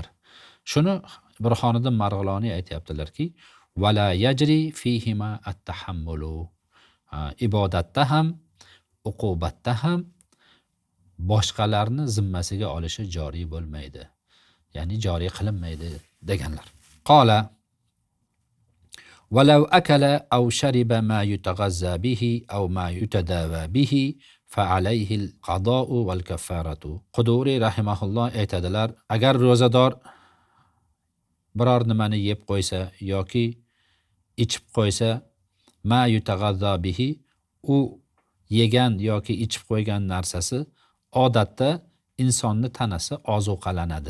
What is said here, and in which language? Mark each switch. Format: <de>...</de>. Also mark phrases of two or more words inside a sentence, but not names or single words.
<uz>Shuni Burxoniddin Marg'iloniy aytayaptilarki,</uz> <ar>ولا يجري فيهما التحمل.</ar> <uz>Ibodatda ham, uqubatda ham boshqalarni zimmasiga olishi joriy bo'lmaydi. Ya'ni joriy qilinmaydi deganlar.</uz> <ar>قال ولو أكل أو شرب ما يتغذى به أو ما يتداوى به فعليه القضاء والكفارة.</ar> <uz>Quduri rahimahulloh aytadilar, agar ro'zador biror nimani yeb qo'ysa yoki ichib qo'ysa,</uz> <ar>ما يتغذى به,</ar> <uz>u yegan yoki ichib qo'ygan narsasi odatda insonning tanasi ozuqalanadi.</uz>